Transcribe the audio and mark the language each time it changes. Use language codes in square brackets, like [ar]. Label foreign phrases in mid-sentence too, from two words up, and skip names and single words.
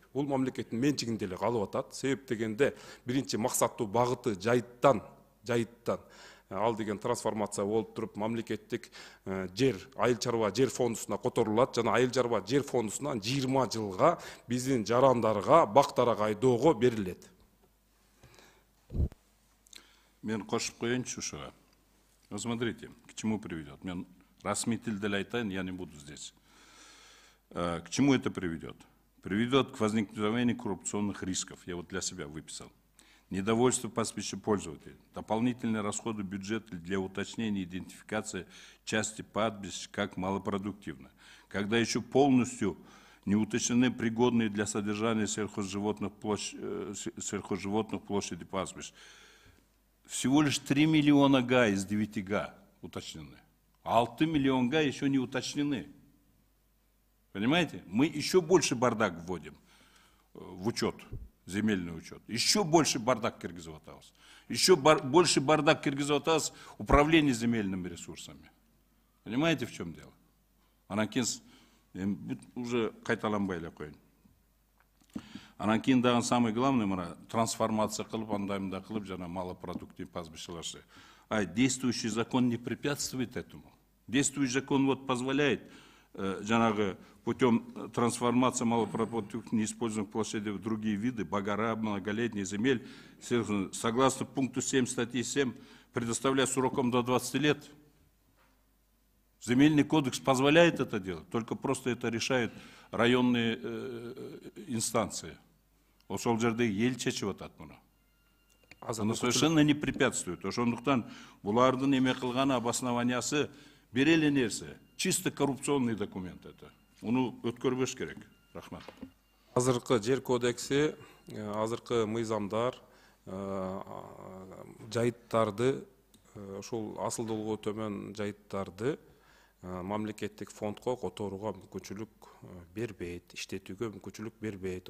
[ky] Бул мамлекеттин менчигинде эле калып атат. Себеп дегенде биринчи максаттуу багыты жайыттан ал деген трансформация болуп туруп мамлекеттик жер, айыл чарба жер фондусуна которулат жана айыл чарба жер фондусунан 20 жылга биздин жарандарга, бактарга айдоого берилет. Мен кошуп коеюнчу ушуга. [ru] Ну, смотрите, к чему приведет. [ky] Мен расмий тилде эле айтайын, [ru] я не буду здесь. К чему это приведет? Приведет к возникновению коррупционных рисков. Я вот для себя выписал. Недовольство пользователей, дополнительные расходы бюджета для уточнения и идентификации части пастбищ как малопродуктивно. Когда еще полностью не уточнены пригодные для содержания сельхозживотных площади пастбищ. Всего лишь 3 миллиона га из 9 га уточнены. А 6 миллион га еще не уточнены. Понимаете? Мы еще больше бардак вводим в учет. Земельный учет. Еще больше бардак киргизоватабыз. Еще больше бардак киргизоватабыз управление земельными ресурсами. Понимаете, в чем дело? [ky] Анан кийин уже кайталанбай эле коеюн. Анан кийин дагы [ru] самый главный [ky] мына трансформация кылып, андай мындай кылып жана [ru] малопродуктивный пастбищаларды. Действующий закон не препятствует этому. Действующий закон вот позволяет жанагы путем трансформации малопродуктивных неиспользованных площадей в другие виды, багара, многолетних земель, согласно пункту 7 статьи 7, предоставлять сроком до 20 лет. Земельный кодекс позволяет это делать, только просто это решают районные инстанции. [ky] Ошол жерде ел чечип атат муну. [ru] Оно совершенно не препятствует. [ky] Ошондуктан булардын эме кылган обоснованиясы бир эле нерсе. [ru] Чисто коррупционный документ это. [ky] Уну өткөрбөш керек. Рахмат. Азыркы жер кодекси, азыркы мыйзамдар жайыттарды, ошол асылдуулугу төмөн жайыттарды мамлекеттик фондко которууга мүмкүнчүлүк бербейт, иштетүүгө мүмкүнчүлүк бербейт.